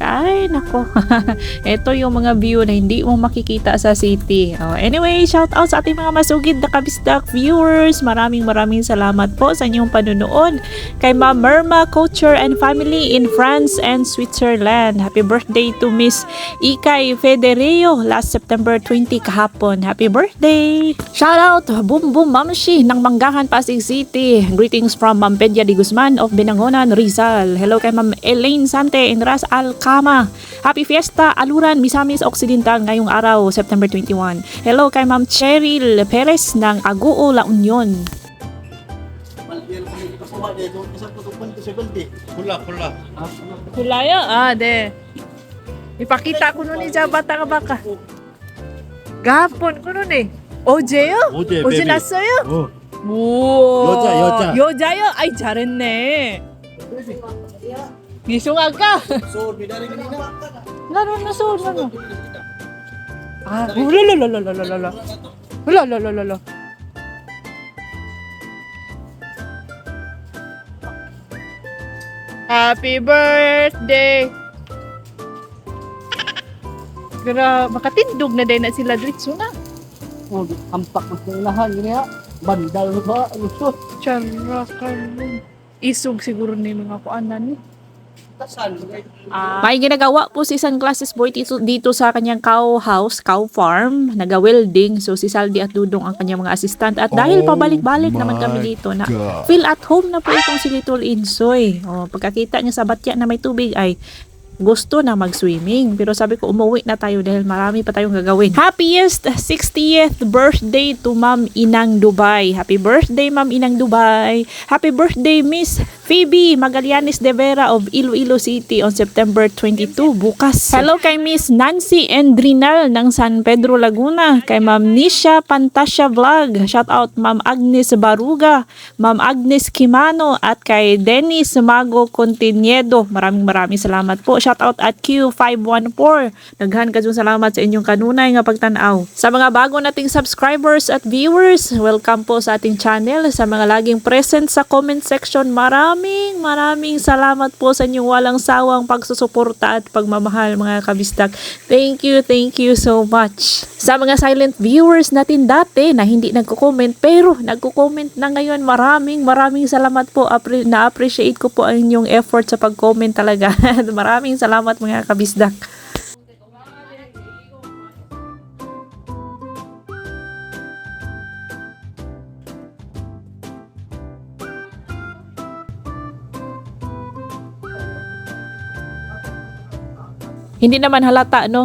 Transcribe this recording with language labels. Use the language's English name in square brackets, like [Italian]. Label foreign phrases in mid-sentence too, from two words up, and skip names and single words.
[Filipino] Ay, nako. Ito yung mga view na hindi mo makikita sa city. Anyway, shout out sa ating mga masugid na kabisdak viewers. Maraming salamat po sa inyong panunood. Kay Ma'am Merma, [English] Couture and Family in France and Switzerland. Happy birthday to Miss Ikay Federeo last September 20 kahapon. Happy birthday! Shout out [Filipino] Boom Boom Mamshi ng Manggahan, Pasig City. [English] Greetings from Ma'am Pedya Di Guzman of Binangonan, Rizal. [Filipino] Hello kay Ma'am Elaine Sante in Ras Al Kama. [English] Happy Fiesta [Filipino] Aluran, Misamis Occidental ngayong araw, September 21. Hello kay Ma'am Cheryl Perez ng Agoo, La Union. [Korean] 콜라. Kulaya? 네. [Filipino] ipakita ko nun sa bata ka baka. Gapon ko nun eh. 어제요? [Korean] 어제 어제 베비. 났어요? 우와. 여자. 여자요? 아이 잘했네. 미송아까? [Filipino] So, binari kanina. [Korean] 나는 나서 나는. 아, 룰랄랄랄랄랄랄라. 룰랄랄랄랄라. [English] Happy birthday! [Cebuano] Gra, makatindog na din na sila dritso na. Oh, ampak mo sa ilahan, gini ha. Bandal ba? Lusot. Tsara ka rin. Isog siguro ni mga kuanan ni. Tasan. [Filipino] May ginagawa po si Sunglasses Boy dito sa kanyang [English] cow house, cow farm, [Filipino] naga-welding. So si Saldi at Dudong ang kanyang mga assistant. At dahil pabalik-balik naman kami dito na [English] feel at home [Filipino] na po itong si Little Insoy. O, pagkakita niya sa batya na may tubig ay gusto na mag-swimming. Pero sabi ko, umuwi na tayo dahil marami pa tayong gagawin. [English] Happiest 60th birthday to Ma'am Inang Dubai. Happy birthday, Ma'am Inang Dubai. Happy birthday, Miss Phoebe Magallanes de Vera of Iloilo City on September 22, [Filipino] bukas. Hello kay Miss Nancy Endrinal ng San Pedro, Laguna. Kay Ma'am Nisha Pantasya Vlog. [English] Shout out [Filipino] Ma'am Agnes Baruga, Ma'am Agnes Kimano, at kay Dennis Mago Continiedo. Maraming salamat po. [English] Shout out [Filipino] at Q514. [Cebuano] Daghan ka salamat sa inyong kanunay nga pagtanaw. [Filipino] Sa mga bago nating subscribers at viewers, welcome po sa ating channel. Sa mga laging present sa [English] comment section, [Filipino] maraming salamat po sa inyong walang sawang pagsusuporta at pagmamahal mga kabisdak. [English] Thank you so much. [Filipino] Sa mga silent viewers natin dati na hindi nagko-comment pero nagko-comment na ngayon, maraming salamat po. Na-appreciate ko po ang inyong effort sa pag-comment talaga. Maraming salamat mga kabisdak. Hindi naman halata, no?